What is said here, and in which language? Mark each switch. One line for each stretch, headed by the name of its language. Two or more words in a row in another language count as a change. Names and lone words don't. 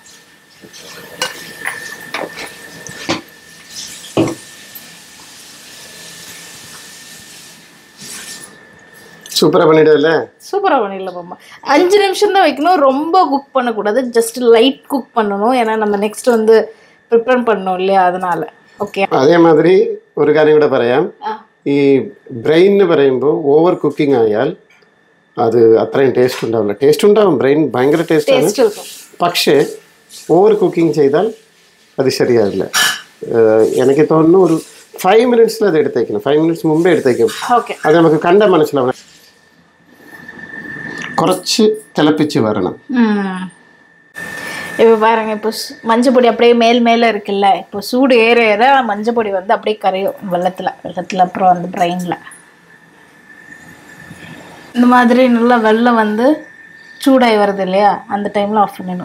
Tamil: சூப்பராக பண்ணிடுவல. சூப்பராக பண்ணிடலாம் மாமா. 5 நிமிஷம் தான் வைக்கணும். ரொம்ப குக் பண்ணக்கூடாது.
English: just light cook
Tamil: பண்ணணும். ஏன்னா நம்ம நெக்ஸ்ட் வந்து ப்ரிப்பேர் பண்ணணும் இல்லையா, அதனால.
Malayalam: ഓക്കെ. അതേ മാതിരി ഒരു കാര്യം കൂടെ പറയാം. ഈ ബ്രെയിൻ എന്ന് പറയുമ്പോൾ
English: over cooking
Malayalam: ആയാൽ അത് അത്രയും ടേസ്റ്റ് ഉണ്ടാവില്ല. ടേസ്റ്റ് ഉണ്ടാവും, ബ്രെയിൻ ഭയങ്കര ടേസ്റ്റ് ആണ്. പക്ഷേ
English: over cooking
Malayalam: ചെയ്താൽ അത് ശരിയാവില്ല. എനിക്ക് തോന്നുന്നു ഒരു 5 മിനിറ്റ്സിൽ അത് എടുത്തേക്കണം. 5 മിനിറ്റ്സ് മുമ്പേ എടുത്തേക്കും. അത് നമുക്ക് കണ്ട മനസ്സിലാവണം. കുറച്ച് തിളപ്പിച്ച് വരണം.
Tamil: இப்போ பாருங்க, இப்போ மஞ்சள் பொடி அப்படியே மேலே இருக்குல்ல, இப்போ சூடு ஏற மஞ்சள் பொடி வந்து அப்படியே கரையும் வெள்ளத்தில் அப்புறம் அந்த பிரெயினில். இந்த மாதிரி நல்லா வெள்ளம் வந்து சூடாகி வருது இல்லையா, அந்த டைமில் ஆஃப் பண்ணிடணும்.